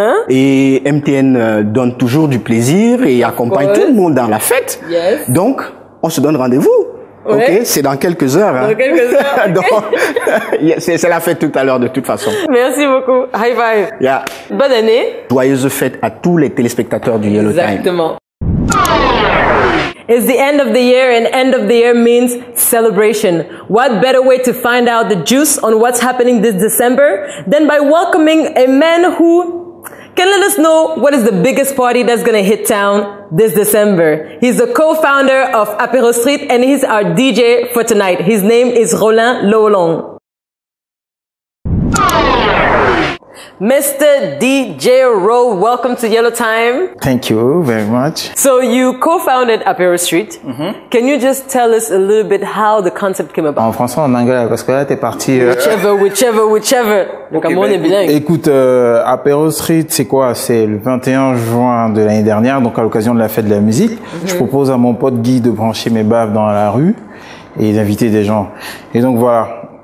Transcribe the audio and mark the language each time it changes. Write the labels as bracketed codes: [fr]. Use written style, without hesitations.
[fr] Et MTN donne toujours du plaisir et accompagne tout le monde dans la fête. Donc, on se donne rendez-vous. C'est dans quelques heures. Dans quelques heures. Donc, c'est la fête tout à l'heure de toute façon. Merci beaucoup. [en] High five. [fr] Bonne année. Joyeuse fête à tous les téléspectateurs du Yellow Time. Exactement. [en] It's the end of the year, and end of the year means celebration. What better way to find out the juice on what's happening this December than by welcoming a man who can let us know what is the biggest party that's going to hit town this December. He's the co-founder of Apéro Street, and he's our DJ for tonight. His name is Roland Lolong. Mr. DJ Ro, welcome to Yellow Time. Thank you very much. So you co-founded Apéro Street. Can you just tell us a little bit how the concept came about? [fr] En français, en anglais, parce que là, t'es parti... [en] Whichever. [fr] Le Cameroun est bilingue. Écoute, Apéro Street, c'est quoi? C'est le 21 juin de l'année dernière, donc à l'occasion de la fête de la musique. Je propose à mon pote Guy de brancher mes baves dans la rue et d'inviter des gens. Et donc voilà.